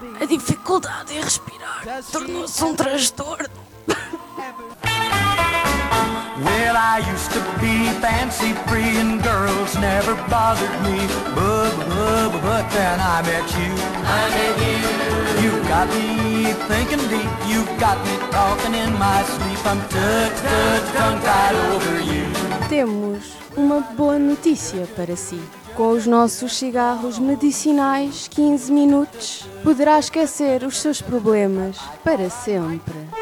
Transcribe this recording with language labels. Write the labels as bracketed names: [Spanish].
[Portuguese] A dificuldade em respirar tornou-se um transtorno. [English] Well, I used to be fancy free and girls never bothered me, but then I met you. I met you. You've got me thinking deep, you've got me talking in my sleep, I'm tongue-tied over you. [Portuguese] Temos uma boa notícia para si. Com os nossos cigarros medicinais 15 minutos, poderá esquecer os seus problemas para sempre.